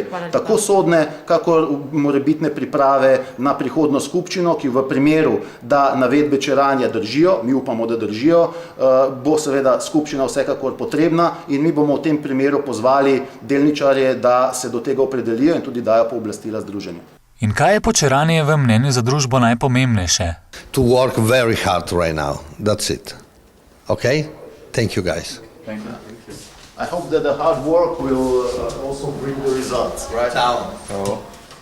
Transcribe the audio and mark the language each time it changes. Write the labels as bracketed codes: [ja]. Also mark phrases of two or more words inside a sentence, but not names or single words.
[sl] Tako sodne, kakor morebitne priprave na prihodnjo skupščino, ki v primeru, da navedbe Čeranja držijo, mi upamo, da držijo, bo seveda skupščina vsekakor potrebna in mi bomo v tem primeru pozvali delničarje, da se do tega opredelijo in tudi dajo pooblastila združenju. In kaj je po Čeranijevem mnenju za družbo najpomembnejše? [en] To work very hard right now. That's it. Okay? Thank you, guys. Thank you. I hope that the hard work will also bring the results, right? Ciao.